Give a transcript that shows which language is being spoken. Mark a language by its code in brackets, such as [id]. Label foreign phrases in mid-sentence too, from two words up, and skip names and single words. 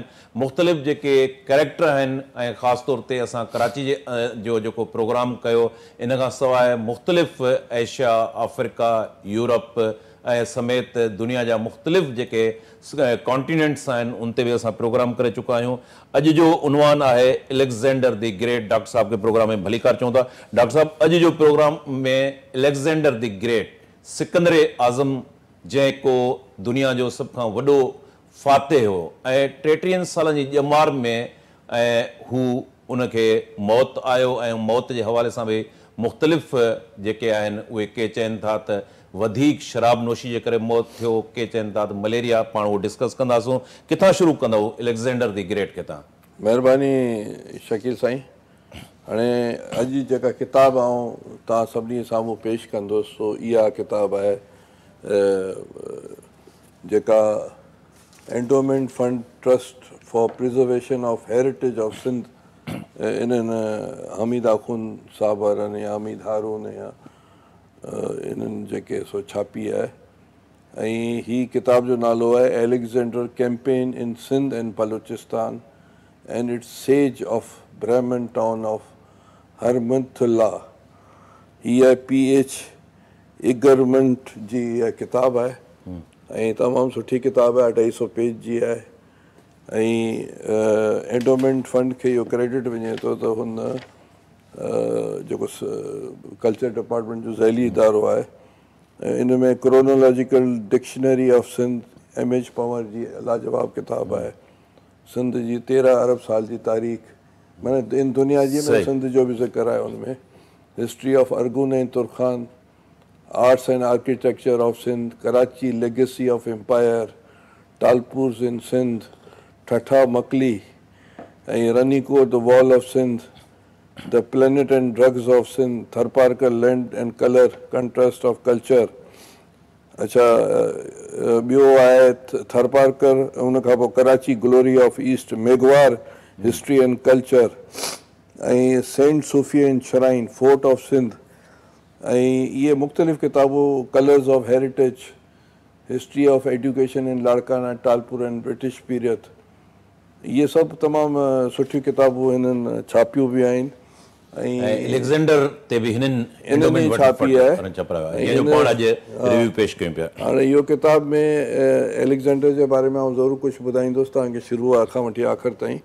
[sd] मुख़्तलिफ़ जेके कैरेक्टर आहिनि ऐं ख़ासि तौर ते असां कराची जो जेको प्रोग्राम कयो इन खां सवाइ मुख़्तलिफ़ एशिया, अफ्रीका, यूरोप ऐं समेत दुनिया जा मुख़्तलिफ़ जेके कॉन्टिनेंट्स आहिनि उन ते बि असां प्रोग्राम करे चुका आहियूं। अॼु जो उनवान आहे अलेक्जेंडर द ग्रेट। डॉक्टर साहब के प्रोग्राम में भलीकार चऊं था। डॉक्टर साहब, अॼु जो प्रोग्राम में अलेक्जेंडर द ग्रेट, सिकंदर आज़म जेको दुनिया जो सभ खां वॾो फ़ातिह हो ऐं 33 सालनि जी ॼमार में ऐं हू उनखे मौत आयो ऐं मौत जे हवाले सां बि मुख़्तलिफ़ जेके आहिनि उहे के चवनि था त वधीक शराब नोशी जे करे मौत थियो, के चवनि था त मलेरिया। पाण उहो डिस्कस कंदासूं। किथां शुरू कंदव अलेक्जेंडर द ग्रेट के तव्हां? महिरबानी शकील साईं। हाणे अॼु जेका किताब आऊं तव्हां सभिनी साम्हूं पेश कंदुसि सो इहा किताब आहे जेका एंडोमेंट फंड ट्रस्ट फॉर प्रिजर्वेशन ऑफ हेरिटेज ऑफ सिंध इन्हनि हमीद आख़ून साहब वारनि या हमीद हारून या इन्हनि जेके सो छापी आहे। ऐं ही किताब जो नालो आहे एलेक्जेंडर कैंपेन इन सिंध एंड बलूचिस्तान एंड इट्स सेज ऑफ ब्राह्मन टाउन ऑफ हरमतुल्ला। हीअ PH इगरमेंट जी इहा किताब आहे ऐं तमामु सुठी किताब आहे, 250 पेज जी आहे। ऐं एंडोमेंट फंड खे इहो क्रेडिट वञे थो त हुन जेको कल्चर डिपार्टमेंट जो ज़ैली इदारो आहे इन में क्रोनोलॉजिकल डिक्शनरी ऑफ सिंध MH पंवर जी लाजवाब किताब आहे। सिंध जी 13 अरब साल जी तारीख़ माना इन दुनिया जी में सिंध जो बि ज़िक्र आहे उनमें। हिस्ट्री ऑफ अर्गुन ऐं तुर्खान, आर्ट्स एंड आर्किटेक्चर ऑफ सिंध, कराची लेगेसी ऑफ एम्पायर, टालपुर्स इन सिंध, ठठा मकली ऐं रनीकोट द वॉल ऑफ सिंध, द प्लेनेट एंड ड्रग्स ऑफ सिंध, थरपारकर लैंड एंड कलर कंट्रास्ट ऑफ कल्चर। अच्छा, ॿियो आहे थरपारकर, उन खां पोइ कराची ग्लोरी ऑफ ईस्ट, मेघवार हिस्ट्री एंड कल्चर ऐं सेंट सूफी एंड शराइन, फोर्ट ऑफ सिंध। ऐं इहे मुख़्तलिफ़ किताबूं कलर्स ऑफ हेरिटेज, हिस्ट्री ऑफ एजुकेशन इन लाड़काना, टालपुर एंड ब्रिटिश पीरियड। इहे सभु तमामु सुठियूं किताबूं हिननि छापियूं बि आहिनि। ऐं अलेक्जेंडर ते बि हिननि छापी आहे। हाणे इहो किताब में एलेक्जेंडर जे बारे में आउं ज़रूरु कुझु ॿुधाईंदुसि तव्हांखे शुरूआत खां वठी आख़िर ताईं।